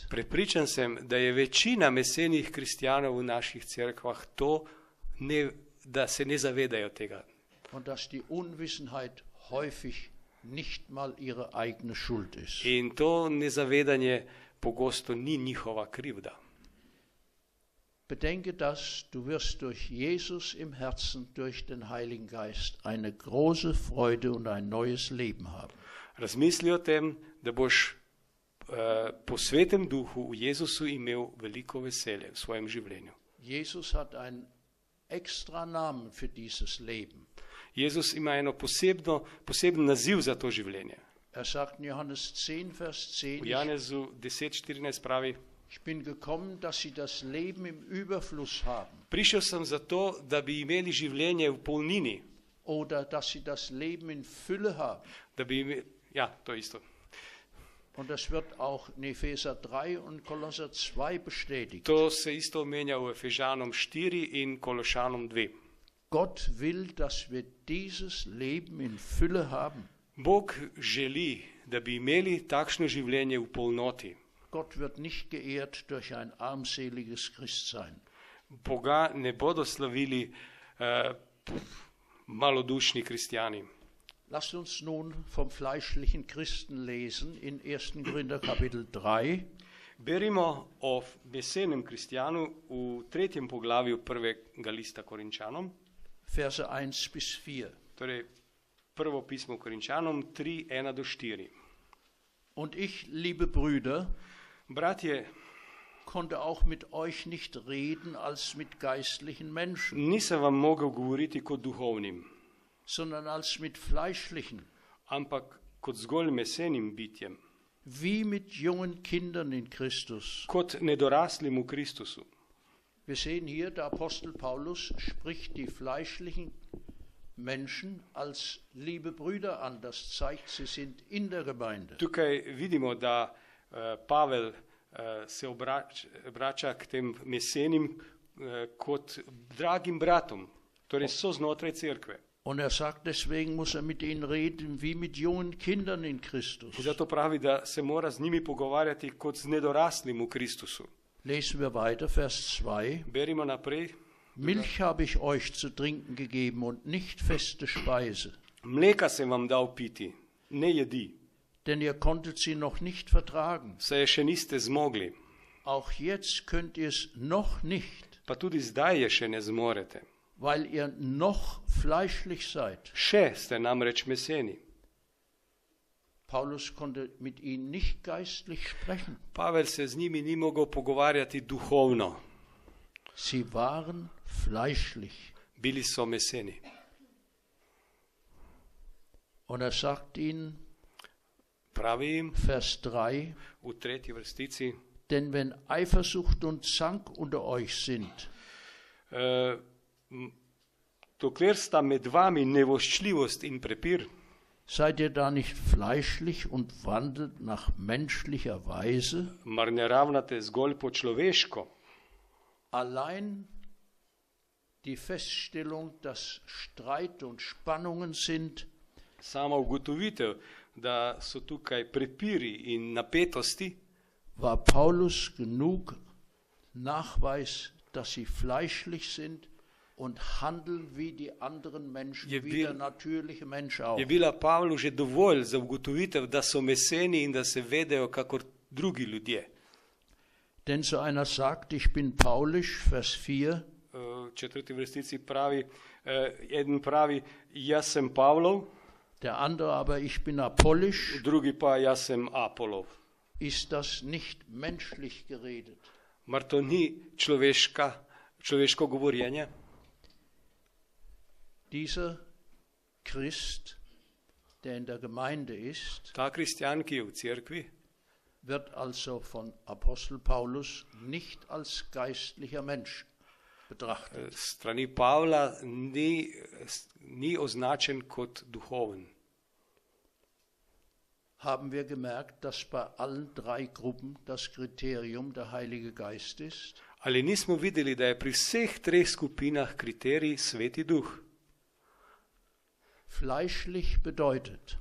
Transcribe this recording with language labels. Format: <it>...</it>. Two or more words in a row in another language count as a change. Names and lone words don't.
<sl>Prepričan sem, da je večina mesenih kristjanov v naših cerkvah to, da se ne zavedajo tega.</sl> <de>Und dass die Unwissenheit häufig nicht mal ihre eigene Schuld ist.</de> <sl>In to nezavedanje pogosto ni njihova krivda.</sl> <de>Bedenke das, du wirst durch Jesus im Herzen, durch den Heiligen Geist eine große Freude und ein neues Leben haben.</de> <sl>Razmisli o tem, da boš po svetem duhu v Jezusu imel veliko veselje v svojem življenju.</sl> <de>Jesus hat einen extra Namen für dieses Leben.</de> <sl>Jezus ima eno poseben naziv za to življenje.</sl> <de>Er sagt in Johannes 10, Vers 10,</de> <sl>V Janezu 10:14 pravi:</sl> <de>ich bin gekommen, dass sie das Leben im Überfluss haben</de> <sl>Prišel sem zato, da bi imeli življenje v polnini,</sl> <de>oder dass sie das Leben in Fülle haben.</de> <sl>da bi imeli, ja, to isto.</sl> <de>Und das wird auch in Epheser 3 und Kolosser 2 bestätigt.</de> <sl>To se isto omenja v Efežanom 4 in Kološanom 2.</sl> <de>Gott will, dass wir dieses Leben in Fülle haben.</de> <sl>Bog želi, da bi imeli takšno življenje v polnoti.</sl> <de>Gott wird nicht geehrt durch ein armseliges Christsein.</de> <sl>Boga ne bodo slavili malodušni kristjani.</sl> <de>Lasst uns nun vom fleischlichen Christen lesen in 1. Korinther Kapitel 3.</de> <sl>Berimo o besednem kristjanu v 3. poglavju prvega lista Korinčanom,</sl> <de>Verse 1 bis 4.</de> <sl>torej prvo pismo Korinčanom 3, 1 do 4.</sl> <de>Und ich, liebe Brüder,</de> <sl>Bratje,</sl> <de>konnte auch mit euch nicht reden als mit geistlichen Menschen,</de> <sl>nisem vam mogel govoriti kot duhovnim,</sl> <de>sondern als mit fleischlichen,</de> <sl>ampak kot zgolj mesenim bitjem,</sl> <de>wie mit jungen Kindern in Christus.</de> <sl>kot nedoraslim v Kristusu.</sl> <de>Wir sehen hier, der Apostel Paulus spricht die fleischlichen Menschen als liebe Brüder an. Das zeigt, sie sind in der Gemeinde.</de> <sl>Tukaj vidimo, da Pavel se obrača k tem mesenim kot dragim bratom, torej so znotraj cerkve.</sl> <de>Und er sagt, deswegen muss er mit ihnen reden wie mit jungen Kindern in Christus.</de> <sl>Zato pravi, da se mora z njimi pogovarjati kot z nedoraslim v Kristusu.</sl> <de>Lesen wir weiter, Vers 2.</de> <sl>Berimo naprej.</sl> <de>Milch habe ich euch zu trinken gegeben und nicht feste Speise,</de> <sl>Mleka sem vam dal piti, ne jedi,</sl> <de>denn ihr konntet sie noch nicht vertragen.</de> <sl>saj je še niste zmogli,</sl> <de>Auch jetzt könnt ihr es noch nicht,</de> <sl>pa tudi zdaj je še ne zmorete.</sl> <de>weil ihr noch fleischlich seid.</de> <sl>Še ste namreč meseni.</sl> <de>Paulus konnte mit ihnen nicht geistlich sprechen.</de> <sl>Pavel se z njimi ni mogel pogovarjati duhovno,</sl> <de>Sie waren fleischlich.</de> <sl>bili so meseni.</sl> <de>Und er sagt ihnen,</de> <sl>Pravi jim</sl> <de>Vers 3,</de> <sl>v 3. vrstici,</sl> <de>denn wenn Eifersucht und Zank unter euch sind,</de> <sl>dokler sta med vami nevoščljivost in prepir,</sl> <de>seid ihr da nicht fleischlich und wandelt nach menschlicher Weise?</de> <sl>mar ne ravnate zgolj po človeško.</sl> <de>Allein die Feststellung, dass Streit und Spannungen sind,</de> <sl>Sama ugotovitev, da so tukaj prepiri in napetosti,</sl> <de>war Paulus genug Nachweis, dass sie fleischlich sind und handeln wie die anderen Menschen,</de> <sl>Je</sl> <de>wie</de> <sl>bil-</sl> <de>der natürliche Mensch auch.</de> <sl>je bila Pavlu že dovolj za ugotovitev, da so meseni in da se vedejo kakor drugi ljudje.</sl> <de>Denn so einer sagt, ich bin paulisch, Vers 4,</de> <sl>V 4. vrstici pravi, eden pravi, jaz sem Pavlov,</sl> <de>der andere aber, ich bin apollisch,</de> <sl>drugi pa jaz sem Apolov.</sl> <de>ist das nicht menschlich geredet.</de> <sl>Mar to ni človeško govorjenje?</sl> <de>Dieser Christ, der in der Gemeinde ist,</de> <sl>Ta kristjan, ki je v cerkvi,</sl> <de>wird also von Apostel Paulus nicht als geistlicher Mensch betrachtet.</de> <sl>strani Pavla ni označen kot duhoven.</sl> <de>Haben wir gemerkt, dass bei allen drei Gruppen das Kriterium der Heilige Geist ist?</de> <sl>Ali nismo videli, da je pri vseh treh skupinah kriterij Sveti Duh?</sl> <de>Fleischlich bedeutet,</de>